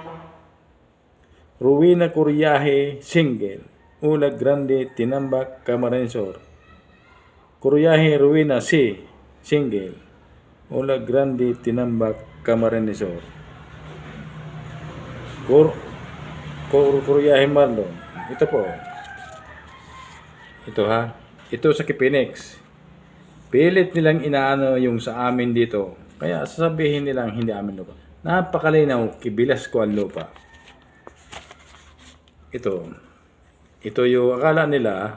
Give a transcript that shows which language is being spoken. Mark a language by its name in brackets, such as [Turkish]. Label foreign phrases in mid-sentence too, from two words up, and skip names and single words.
[Filipino] Rowena Kuryahe Single Olag Grande Tinambak Camarines-Sur. Kuryahe Rowena C Single Olag Grande Tinambak Camarines-Sur. Kuryahe Marlon. Ito po. Ito ha. Ito sa Kipinex. Pilit nilang inaano yung sa amin dito. Kaya sasabihin nilang hindi amin lupa. Napakalinaw, kibilas ko ang lupa. Ito. Ito yung akala nila.